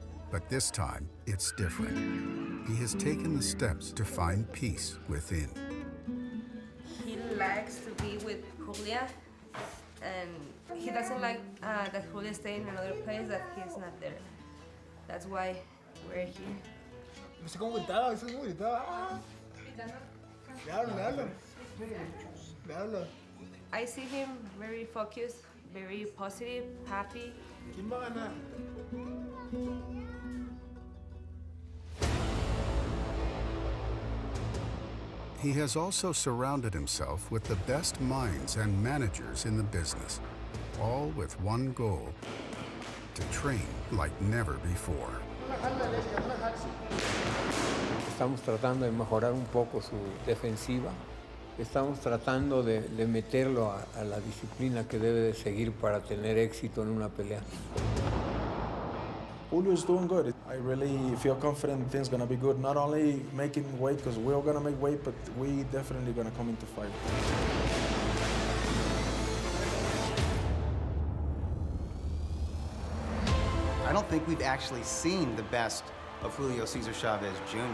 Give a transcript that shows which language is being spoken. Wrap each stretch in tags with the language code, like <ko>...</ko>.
<en>But this time, it's different. He has taken the steps to find peace within. He likes to be with Julia, and he doesn't like that Julia stay in another place, that he's not there. That's why we're here.</en> <es>No sé cómo gritaba, eso es cómo gritaba. Le hablo.</es> <en>I see him very focused, very positive, happy.</en> <es>¿Quién va a ganar?</es> <en>He has also surrounded himself with the best minds and managers in the business, all with one goal: to train like never before.</en> <es>Estamos tratando de mejorar un poco su defensiva. Estamos tratando de meterlo a la disciplina que debe de seguir para tener éxito en una pelea.</es> <en>Julio's doing good. I really feel confident things gonna be good. Not only making weight, because we're gonna make weight, but we definitely gonna come into fight. I don't think we've actually seen the best of Julio Cesar Chavez Jr.</en>